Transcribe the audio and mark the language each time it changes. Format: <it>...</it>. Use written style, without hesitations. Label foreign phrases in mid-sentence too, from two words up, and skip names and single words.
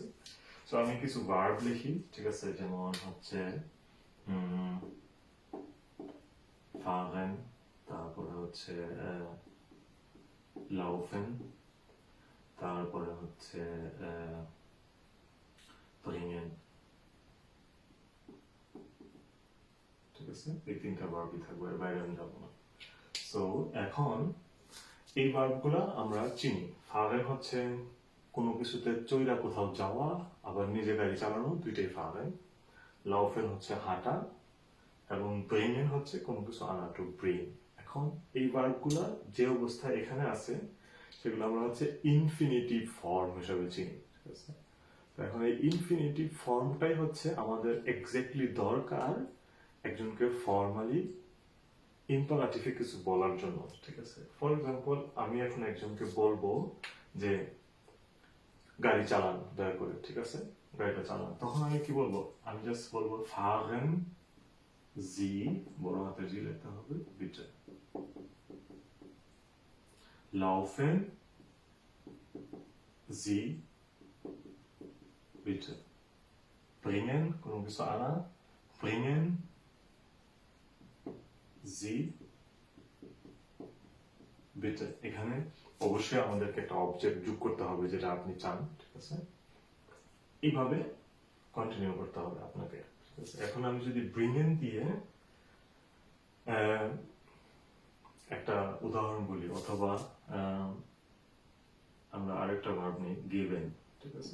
<bn>তো আমি কিছু ভার্ব লিখি, ঠিক আছে, যেমন হচ্ছে fahren, তারপরে হচ্ছে laufen, তারপরে হচ্ছে bringen, ঠিক আছে। এই তিনটা ভার্বই থাকবে, এর বাইরে আমি যাবো না। সো এখন এই ভার্বগুলা আমরা চিনি। fahren হচ্ছে কোনো কিছুতে চইরা কোথাও যাওয়া, আবার নিজে গাড়ি চালানো, দুইটাই fahren। laufen হচ্ছে হাঁটা, এবং ব্রেইন হচ্ছে কোনো কিছু আনা,</bn> <en>to bring.</en> <bn>এখন এই ভার্বগুলা যে অবস্থায় এখানে আছে সেগুলো আমরা হচ্ছে</bn> <en>infinitive form</en> <bn>হিসেবে চিনি, ঠিক আছে। তো এখন এই ইনফিনিটিভ ফর্মটাই হচ্ছে আমাদের এক্স্যাক্টলি দরকার একজনকে ফর্মালি ইম্পারাটিভে কিছু বলার জন্য, ঠিক আছে।</bn> <en>for example,</en> <bn>আমি এখন একজনকে বলবো যে গাড়ি চালান দয়া করে, ঠিক আছে, গাড়িটা চালান। তখন আমি কি বলবো? আমি জাস্ট বলবো</bn> <de>fahren Sie,</de> <bn>বড় হাতের জি লিখতে হবে,</bn> <de>bitte. Laufen Sie, bitte. Bringen,</de> <bn>কোনো কিছু আনা,</bn> <de>bringen Sie, bitte.</de> <bn>এখানে অবশ্যই আমাদেরকে একটা অবজেক্ট যোগ করতে হবে যেটা আপনি চান, ঠিক আছে। এইভাবে কন্টিনিউ করতে হবে আপনাকে, ঠিক আছে। এখন আমি যদি bringen দিয়ে একটা উদাহরণ বলি, অথবা আমরা আরেকটা ভার্ব নিই, গিভেন, ঠিক আছে।</bn>